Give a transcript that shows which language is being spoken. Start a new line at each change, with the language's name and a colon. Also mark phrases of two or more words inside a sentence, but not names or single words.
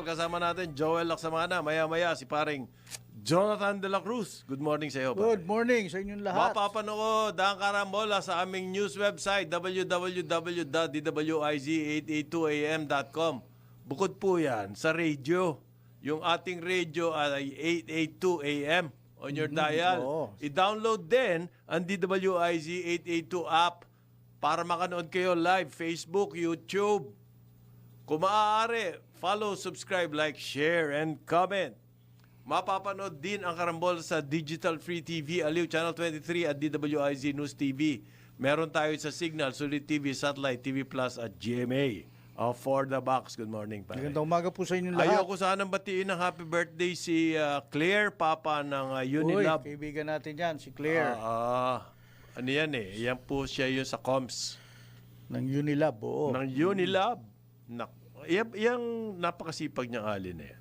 Filipino: Kasama natin Joel Laksamana. Maya-maya si paring Jonathan De La Cruz.
English: Good morning
Filipino: sa iyo.
English: Good morning
Filipino: sa inyong lahat. Mapapanood ang Karambola sa aming news website www.dwiz882am.com. Bukod po yan sa radio. Yung ating radio ay 882 AM
English: on your dial.
Filipino: oo. I-download din ang DWIZ 882 app para makanood kayo live, Facebook, YouTube. Kung maaari,
English: follow, subscribe, like, share, and comment.
Filipino: Mapapanood din ang Karambola sa Digital Free TV, Aliw Channel 23 at DWIZ News TV. Meron tayo sa Signal, Sulit TV, Satellite, TV Plus at GMA.
English: For the box. Good morning,
Filipino: pare. Magandang umaga po sa inyong lahat. Ayoko sanang batiin ng
English: happy birthday
Filipino: si Claire, papa ng Unilab. Uy, kaibigan natin yan, si Claire. Ano yan eh? Yan po siya yung sa comms. Ng Unilab, oo. Ng Unilab. Yung napakasipag niyang alin eh.